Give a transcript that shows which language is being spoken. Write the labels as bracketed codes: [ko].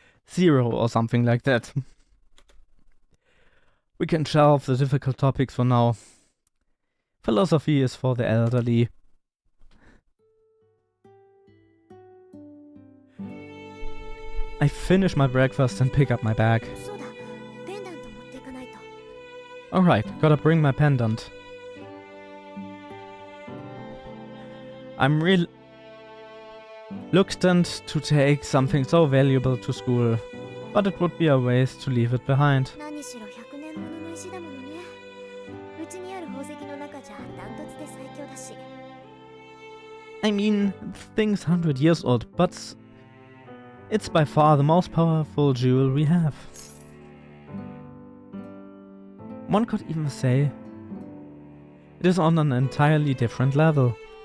[en] 0 or something like that. We can shelve the difficult topics for now. Philosophy is for the elderly. I finish my breakfast and pick up my bag. [ja] そうだ、ペンダント持っていかないと。 [en] Alright, gotta bring my pendant. I'm reluctant to take something so valuable to school, but it would be a waste to leave it behind. [ja] 何しろ100年ものの石だものね。うちにある宝石の中じゃダントツで最強だし。 [en] I mean, the thing's 100 years old, but it's by far the most powerful jewel we have. One could even say it is on an entirely different level.